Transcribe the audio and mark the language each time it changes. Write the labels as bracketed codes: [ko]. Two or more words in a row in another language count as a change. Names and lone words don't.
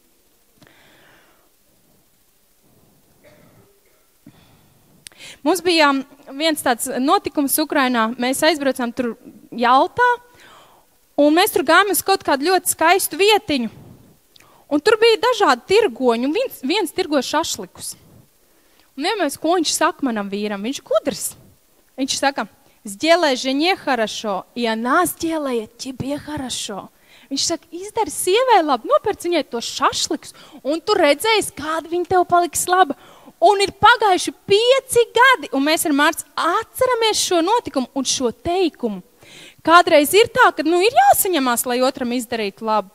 [lv] Mums bija viens tāds notikums Ukrainā, mēs aizbraucām tur Jaltā, un mēs tur gājām uz kaut kādu ļoti skaistu vietiņu. Un tur bija dažādi tirgoņi, un viens tirgoja šašlikus. Un vienmēr, ko viņš saka manam vīram, viņš gudrs. Viņš saka, [ru] сделай жене хорошо, и она сделает тебе хорошо. [lv] Viņš saka, izdari sievai labi, nopērc viņai to šašliks, un tu redzēsi, kāda viņa tev paliks laba. Un ir pagājuši 5 gadi, un mēs ar Mārtu atceramies šo notikumu un šo teikumu. Kādreiz ir tā, ka ir jāsaņemās, lai otram izdarītu labu.